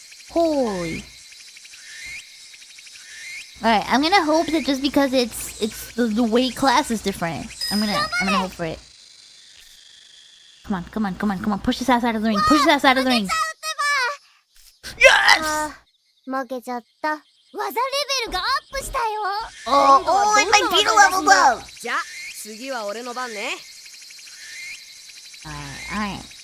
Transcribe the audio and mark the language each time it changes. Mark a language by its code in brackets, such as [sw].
[en] Holy. Alright, I'm gonna hope that just because it's the weight class is different. I'm gonna hope for it. Come on. Push his ass out of the ring. Yes! [ja] 負けちゃった。技レベルがアップしたよ。 [en] Oh, and my beetle leveled up! [ja] じゃあ次は俺の番ね。 [en] Alright.